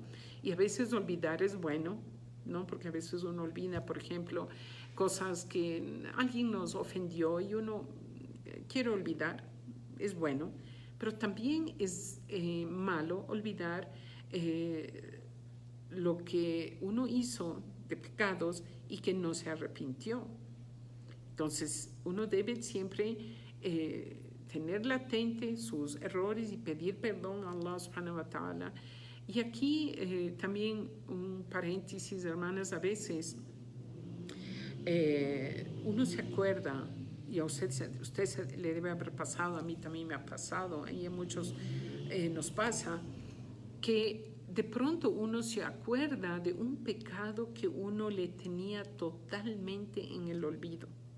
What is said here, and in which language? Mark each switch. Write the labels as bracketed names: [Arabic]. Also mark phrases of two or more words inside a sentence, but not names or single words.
[Spanish] Y a veces olvidar es bueno, ¿no? Porque a veces uno olvida, por ejemplo, cosas que alguien nos ofendió y uno quiere olvidar, es bueno, pero también es malo olvidar lo que uno hizo de pecados y que no se arrepintió. Entonces, uno debe siempre tener latente sus errores y pedir perdón a Allah [Arabic] سبحانه وتعالى. [Spanish] Y aquí también un paréntesis, hermanas, a veces uno se acuerda, y a usted le debe haber pasado, a mí también me ha pasado, y a muchos nos pasa, que de pronto uno se acuerda de un pecado que uno le tenía totalmente en el olvido.